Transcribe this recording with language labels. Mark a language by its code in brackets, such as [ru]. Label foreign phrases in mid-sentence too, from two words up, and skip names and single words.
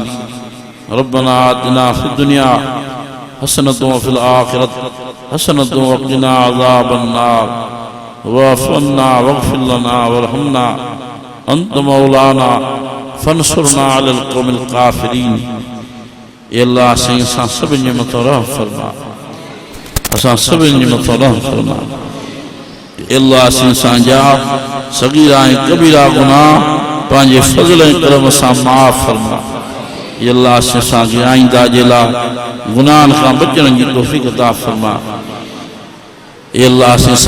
[ar] ربنا آتنا في الدنيا حسنة وفي الآخرة حسنة وقنا عذاب النار واعف عنا واغفر لنا وارحمنا أنت مولانا فانصرنا على القوم الكافرين. [sd] ए अल्लाह साईं असां सभिनि जे मथां रहम फरमा असां सभिनि जे मथां रहम फरमा ए अल्लाह साईं असांजा सगीरा ऐं कबीरा गुनाह पंहिंजे फज़ल ऐं करम सां माफ़ फरमा ए अल्लाह साईं असांखे आईंदा जे लाइ गुनाहनि खां बचण जी तौफ़ीक़ अता फरमा ए अल्लाह साईं असां